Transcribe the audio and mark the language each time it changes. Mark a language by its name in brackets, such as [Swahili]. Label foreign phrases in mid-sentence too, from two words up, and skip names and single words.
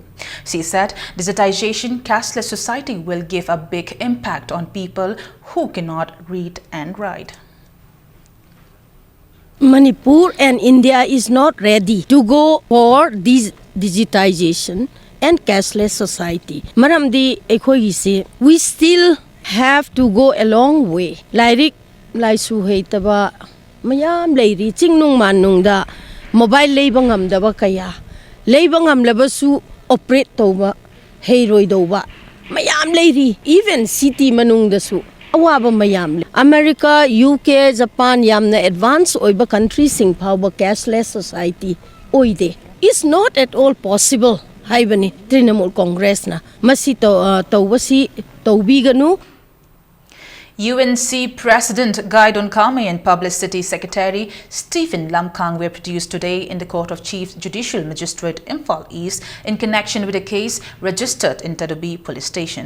[English] She said digitization, cashless society will give a big impact on people who cannot read and write. Manipur and India is not ready to go for this digitization and cashless society. [Manipuri] Maramdi ekhoise, [English] we still have to go a long way. [Manipuri] Lairik laisu heitaba mayam leiri chingnung manung da mobile leibangam daba kaya leibangam labasu operate toba heiroi doba mayam leiri even city manung dasu awaba mayam America, UK, Japan yamna advanced oiba countries sing phawba [English] cashless society [Manipuri] oide [English] is not at all possible [Manipuri] haibani Trinamool Congress na masi tawasi tawbiganu. [English] UNC President Gaidon Kame and Publicity Secretary Stephen Lamkang were produced today in the Court of Chief Judicial Magistrate Imphal East in connection with a case registered in Tadobi Police Station.